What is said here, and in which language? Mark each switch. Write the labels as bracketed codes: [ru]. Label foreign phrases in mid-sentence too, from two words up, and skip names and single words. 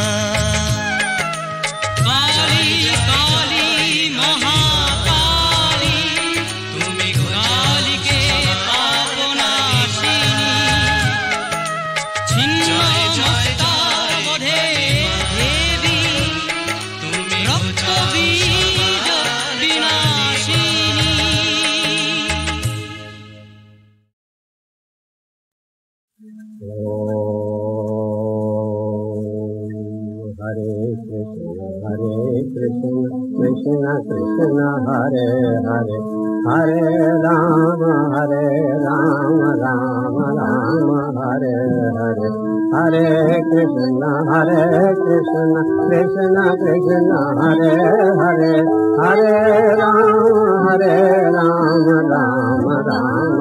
[bn] কালী কালী মহাকালী তুমি কালীকে পাপনাশিনী, ছিন্ন মস্তার বধে দেবী তুমি রক্তবীজ বিনাশিনী। [sa] हरे कृष्ण कृष्ण कृष्ण हरे हरे हरे राम राम राम हरे हरे हरे कृष्ण कृष्ण कृष्ण हरे हरे हरे राम राम राम